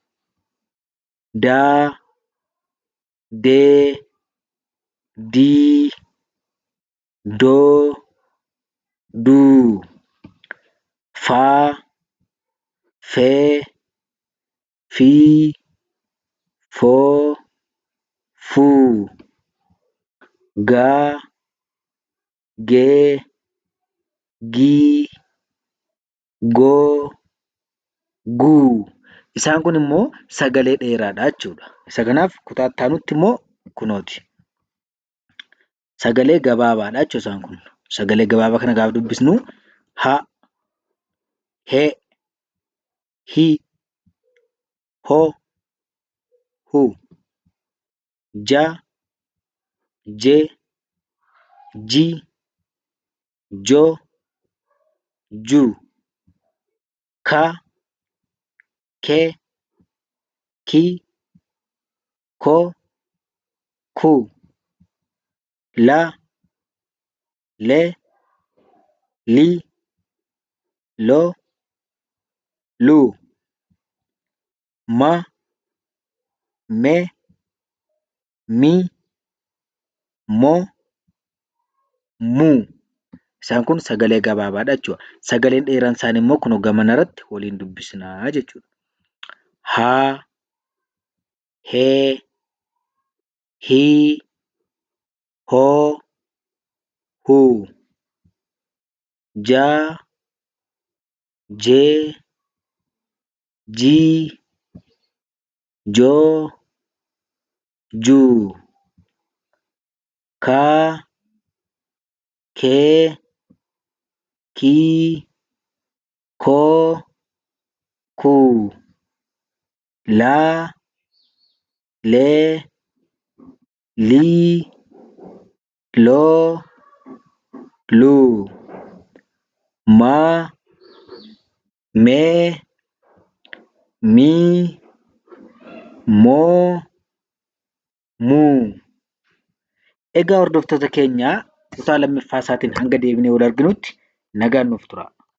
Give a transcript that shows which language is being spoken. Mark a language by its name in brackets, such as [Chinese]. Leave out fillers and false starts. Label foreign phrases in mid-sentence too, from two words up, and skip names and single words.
[Oromo] daa, dee, dii, doo, duu, faa, fee, fii, foo, fuu, gaa, gee, gii, goo, guu. Isaan kun immoo sagalee dheeraadha jechuudha. Isa kanaaf kutaa itti aanutti immoo kunooti. Sagalee gabaabaadha jechuudha isaan kun. Sagalee gabaabaa kana gaafa dubbisnu ha, he, hi, ho, hu, ja, je, ji, jo, ju, ka, ke, ki, ko, ku, la, le, li, lo, lu, ma, me, mi, mo, mu. Isaan kun sagalee gabaabaadha jechuudha. Sagaleen dheeraan isaanii immoo kunoo gamana irratti waliin dubbisnaa jechuudha. Haa, hee, hii, hoo, huu, jaa, jee, jii, joo, juu, kaa, kee, kii, koo, kuu, laa, lee, lii, loo, luu, maa, mee, mii, moo, muu. Egaa hordoftoota keenyaa kutaa lammaffaa isaatiin hanga deebinee wal arginutti nagaan nuuf tura.